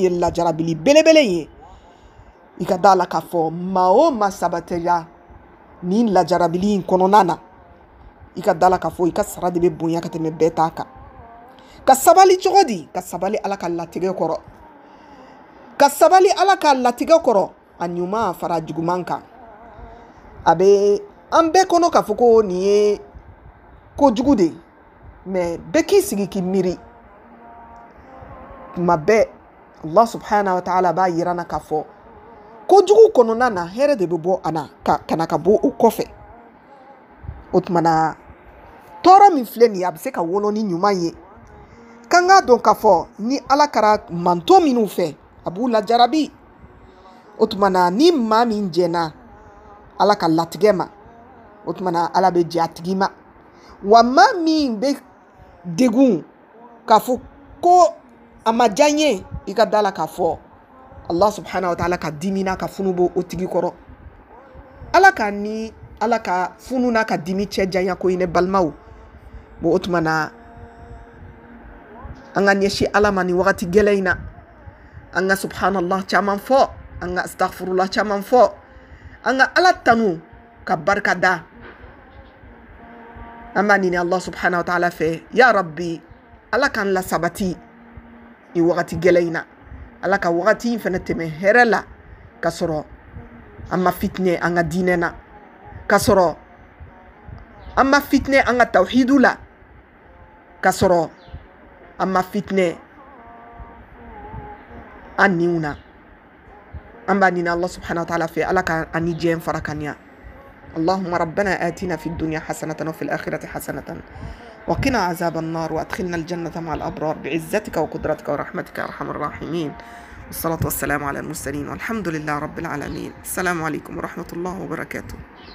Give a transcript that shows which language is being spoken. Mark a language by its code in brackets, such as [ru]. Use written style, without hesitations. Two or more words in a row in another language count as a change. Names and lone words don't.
[bm] ye lajarabili belebele ye i ka da la k'a fɔ maa o maa sabatɛya ni lajarabili in kɔnɔna na i ka da la k'a fɔ i ka sara de bɛ bonya ka tɛmɛ bɛɛ t'a kan ka sabali cogo di ka sabali ala ka latigɛ kɔrɔ ka sabali ala ka latigɛ kɔrɔ a ɲuman fara juguman kan a bɛ an bɛɛ kɔnɔ k'a fɔ ko nin ye kojugu de mais bɛɛ k'i sigi k'i miiri tuma bɛɛ [ar] الله سبحانه وتعالى [bm] b'a yira na k'a fɔ kojugu kɔnɔna na hɛrɛ de bɛ bɔ a na ka na ka bɔ o kɔfɛ o tuma na tɔɔrɔ min filɛ nin ye a bɛ se ka wolo ni ɲuman ye k'an k'a dɔn k'a fɔ ni ala kɛra manto minnu fɛ a b'u lajarabi o tuma na ni maa min jɛnna ala ka latigɛ ma o tuma na ala bɛ jɛ a tigi ma wa maa min bɛ degun k'a fɔ ko a ma diya n ye i ka da la k'a fɔ [ar] الله سبحانه وتعالى [bm] ka dimi n'a ka funu b'o o tigi kɔrɔ ala ka ni ala ka funu n'a ka dimi cɛ janya ko ye ne balimaw bon o tuma na an ka ɲɛsin ala ma ni wagati gɛlɛn in na an ka subhanallah caman fɔ an ka astaghfirullah caman fɔ an ka ala tanu ka barika da an b'a ɲini [ar] الله سبحانه وتعالى [bm] fɛ [ar] يا رب [bm] ala k'an la sabati ni wagati gɛlɛn in na ala ka wagati in fana tɛmɛ hɛrɛ la ka sɔrɔ an ma fitinɛ an ka diinɛ na ka sɔrɔ an ma fitinɛ an ka tawhidu la ka sɔrɔ an ma fitinɛ an niw na an b'a ɲini Allah subhanahu wa ta'ala fɛ ala ka ani jɛn fara ka ɲa [ar] اللهم ربنا آتنا في الدنيا حسنة وفي الآخرة حسنة وقنا عذاب النار وأدخلنا الجنة مع الأبرار بعزتك وقدرتك ورحمتك يا أرحم الراحمين والصلاة والسلام على المرسلين والحمد لله رب العالمين السلام عليكم ورحمة الله وبركاته.